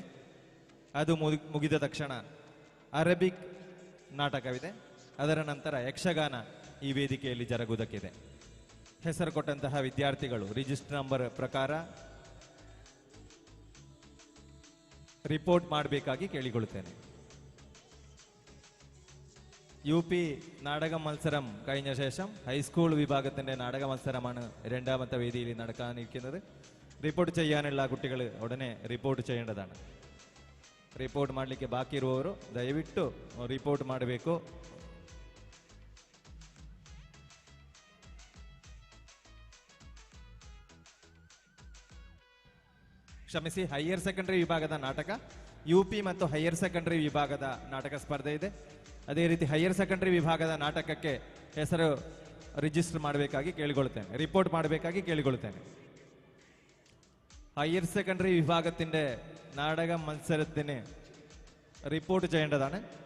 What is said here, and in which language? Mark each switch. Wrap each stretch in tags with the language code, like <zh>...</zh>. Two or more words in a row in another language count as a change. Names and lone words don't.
<kn>ಅದು ಮುಗಿದ ತಕ್ಷಣ ಅರೇಬಿಕ್ ನಾಟಕವಿದೆ. ಅದರ ನಂತರ ಯಕ್ಷಗಾನ ಈ ವೇದಿಕೆಯಲ್ಲಿ ಜರುಗುವುದಕ್ಕಿದೆ. ಹೆಸರು ಕೊಟ್ಟಂತಹ ವಿದ್ಯಾರ್ಥಿಗಳು</kn> <en>register number</en> <kn>ಪ್ರಕಾರ ರಿಪೋರ್ಟ್ ಮಾಡಬೇಕಾಗಿ ಕೇಳಿಕೊಳ್ಳುತ್ತೇನೆ.</kn> <ml>UP നാടക മത്സരം കഴിഞ്ഞ ശേഷം ഹൈസ്കൂൾ വിഭാഗത്തിന്റെ നാടക മത്സരമാണ് രണ്ടാമത്തെ വേദിയിൽ നടക്കാനിരിക്കുന്നത്. റിപ്പോർട്ട് ചെയ്യാനുള്ള കുട്ടികൾ ഉടനെ റിപ്പോർട്ട് ചെയ്യേണ്ടതാണ്.</ml> <kn>ರಿಪೋರ್ಟ್ ಮಾಡಲಿಕ್ಕೆ ಬಾಕಿ ಇರುವವರು ದಯವಿಟ್ಟು ರಿಪೋರ್ಟ್ ಮಾಡಬೇಕು. ಕ್ಷಮಿಸಿ,</kn> <en>higher secondary</en> <kn>ವಿಭಾಗದ ನಾಟಕ UP ಮತ್ತು</kn> <en>higher secondary</en> <kn>ವಿಭಾಗದ ನಾಟಕ ಸ್ಪರ್ಧೆ ಇದೆ. ಅದೇ ರೀತಿ</kn> <en>higher secondary</en> <kn>ವಿಭಾಗದ ನಾಟಕಕ್ಕೆ ಹೆಸರು ರಿಜಿಸ್ಟರ್ ಮಾಡಬೇಕಾಗಿ ಕೇಳಿಕೊಳ್ಳುತ್ತೇನೆ, ರಿಪೋರ್ಟ್ ಮಾಡಬೇಕಾಗಿ ಕೇಳಿಕೊಳ್ಳುತ್ತೇನೆ.</kn> <en>higher secondary</en> <ml>വിഭാഗത്തിന്റെ നാടക മത്സരത്തിന് റിപ്പോർട്ട് ചെയ്യേണ്ടതാണ്.</ml>